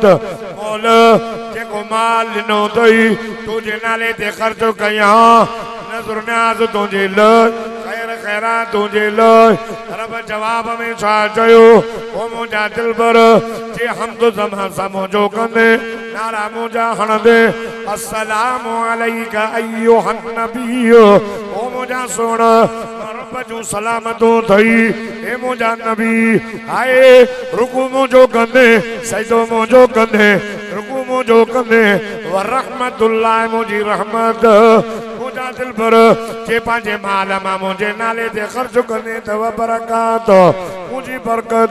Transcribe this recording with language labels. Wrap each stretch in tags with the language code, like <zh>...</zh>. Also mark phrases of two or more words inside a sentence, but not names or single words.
<sd>मौला जेको माल ॾिनो अथई तुंहिंजे नाले ते ख़र्च कयां, नज़र न्याज़ तुंहिंजे लाइ, खैर खैरात तुंहिंजे लाइ। रब जवाब में छा चयो? ओ मुंहिंजा दिलबर जे हमद ज़मा सां मुंहिंजो कंदे, नारा मुंहिंजा हणंदे,</sd> <ar>السلام عليك أيها النبي.</ar> <sd>ओ मुंहिंजा सोना रब जूं सलामतूं थई, हे मुंहिंजा नबी। हाय रुकू मुंहिंजो कंदे, सजदो मुंहिंजो कंदे, रुकू मुंहिंजो कंदे,</sd> <ar>ورحمة الله</ar> <sd>मुंहिंजी रहमत। मुंहिंजा दिलबर जे पंहिंजे माल मां मुंहिंजे नाले ते ख़र्च कंदे अथव बरक़ात, मुंहिंजी बरकत।</sd>